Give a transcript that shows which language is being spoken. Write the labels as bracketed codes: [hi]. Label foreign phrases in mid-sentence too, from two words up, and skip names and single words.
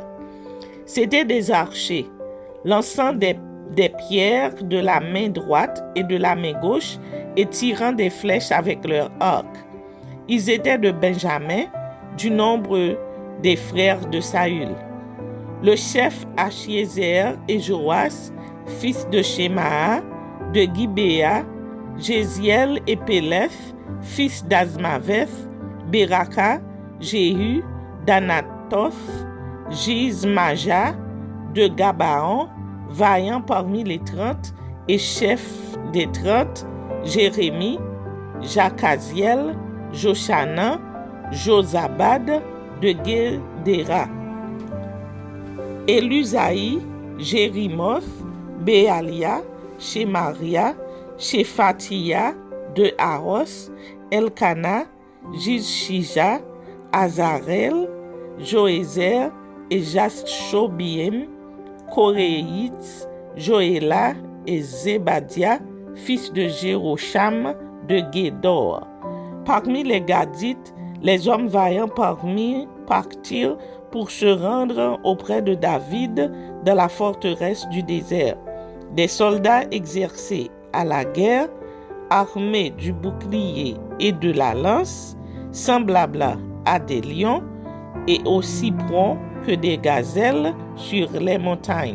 [fr] C'étaient des archers, lançant des pierres de la main droite et de la main gauche et tirant des flèches avec leur arc. Ils étaient de Benjamin, du nombre des frères de Saül. Le chef Achiézer et Joas, fils de Shemaha, de Gibéa, Jéziel et Péleth, fils d'Azmaveth, Beraka, Jéhu, d'Anathoth, Jizmaja, de Gabaon, vaillant parmi les 30, et chef des 30, Jérémie, Jacaziel, Jochanan, Josabad, de Guédéra, Élusaï, Jérimoth, Béalia, Shemaria, Shephatia, de Aros, Elkana, Jishija, Azarel, Joézer et Jaschobiem, Koréitz, Joéla et Zébadia, fils de Jérocham de Guédor. Parmi les Gadites, les hommes vaillants partirent pour se rendre auprès de David dans la forteresse du désert. Des soldats exercés à la guerre, armés du bouclier et de la lance, semblables à des lions et aussi prompts que des gazelles sur les montagnes.